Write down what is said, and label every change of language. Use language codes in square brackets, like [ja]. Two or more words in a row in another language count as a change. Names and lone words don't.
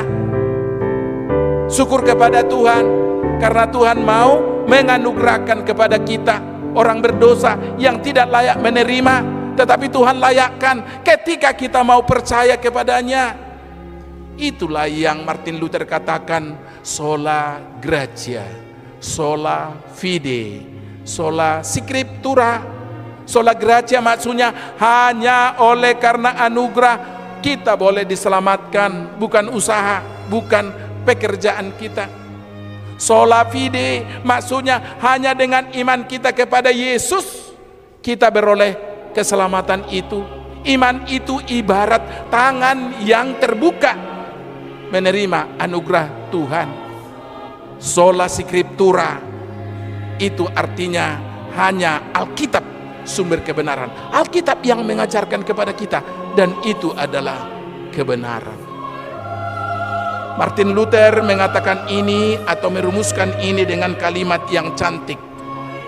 [id] Syukur kepada Tuhan, karena Tuhan mau menganugerahkan kepada kita, orang berdosa yang tidak layak menerima, tetapi Tuhan layakkan ketika kita mau percaya kepadanya. Itulah yang Martin Luther katakan, [la] sola gratia, sola fide, sola scriptura. Sola gratia [id] maksudnya hanya oleh karena anugerah kita boleh diselamatkan, bukan usaha, bukan pekerjaan kita. [la] Sola fide [id] maksudnya hanya dengan iman kita kepada Yesus kita beroleh keselamatan itu. Iman itu ibarat tangan yang terbuka menerima anugerah Tuhan. [la] Sola scriptura [id] itu artinya hanya Alkitab sumber kebenaran. Alkitab yang mengajarkan kepada kita, dan itu adalah kebenaran. Martin Luther mengatakan ini atau merumuskan ini dengan kalimat yang cantik.